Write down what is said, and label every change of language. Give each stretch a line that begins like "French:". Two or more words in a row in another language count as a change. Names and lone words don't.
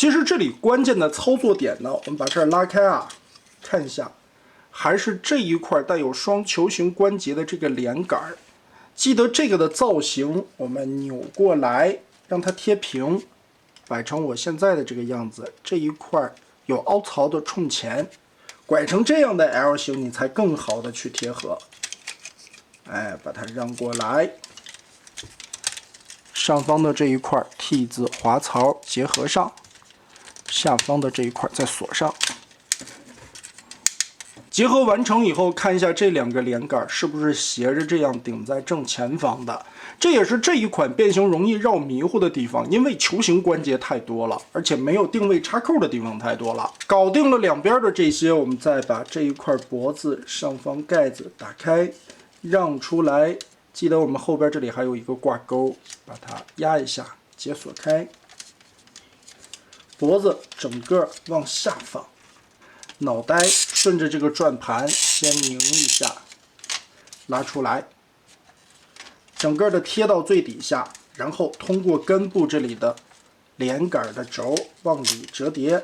Chinese: 其實這裡關鍵的操作點呢，我們把這兒拉開啊，看一下，還是這一塊帶有雙球形關節的這個連桿。記得這個的造型，我們扭過來，讓它貼平，擺成我現在的這個樣子。這一塊有凹槽的衝前，拐成這樣的 L 型，你才更好的去貼合。哎，把它讓過來。上方的這一塊 T 字滑槽結合上，下方的這一塊再鎖上。結合完成以後，看一下這2個連杆是不是斜着這樣頂在正前方的。這也是這一款变形容易繞迷糊的地方，因為球形關節太多了，而且没有定位插扣的地方太多了。搞定了两邊的這些，我們再把這一塊脖子上方蓋子打開，讓出來。記得我們後邊這裡還有一個掛鈎，把它壓一下，解鎖開。脖子整個往下放。腦袋順着這個轉盤先擰一下，拉出來，整個的貼到最底下，然後通過根部這裡的連杆的軸往裡折疊。